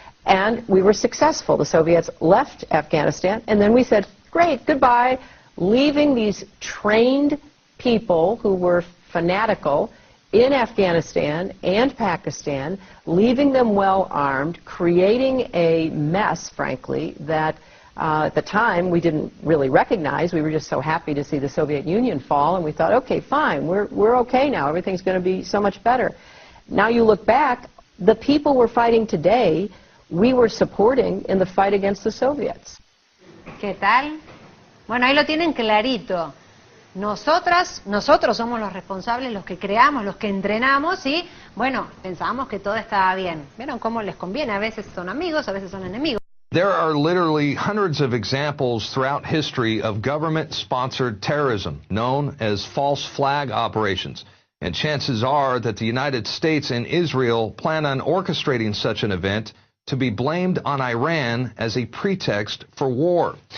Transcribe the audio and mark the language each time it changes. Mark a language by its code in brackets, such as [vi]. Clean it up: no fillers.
[en] And we were successful. The Soviets left Afghanistan, and then we said, great, goodbye, leaving these trained people who were fanatical in Afghanistan and Pakistan, leaving them well armed, creating a mess, frankly, that at the time we didn't really recognize. We were just so happy to see the Soviet Union fall, and we thought, okay, fine, we're okay now, everything's going to be so much better. Now you look back, the people we're fighting today, we were supporting in the fight against the Soviets. [es] ¿Qué tal? Bueno, ahí lo tienen clarito. Nosotros somos los responsables, los que creamos, los que entrenamos y, bueno, pensábamos que todo estaba bien. ¿Vieron cómo les conviene? A veces son amigos, a veces son enemigos. [en] There are literally hundreds of examples throughout history of government-sponsored terrorism, known as false flag operations. And chances are that the United States and Israel plan on orchestrating such an event to be blamed on Iran as a pretext for war.